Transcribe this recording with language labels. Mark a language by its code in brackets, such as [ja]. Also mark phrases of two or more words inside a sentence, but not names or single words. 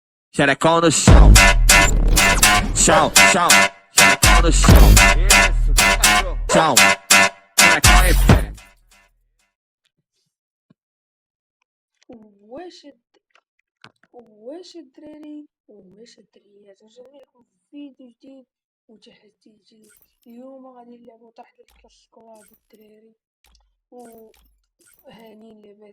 [pt] Xereca no chão, chão, chão, xereca no chão, isso, cachorro, chão, xereca em pé. [ar] واش الدراري واش الدريات رجعنا لكم في فيديو جديد وتحدي جديد. اليوم غادي نلعبو طرح الكلاس سكواد الدراري وهانيين لاباس.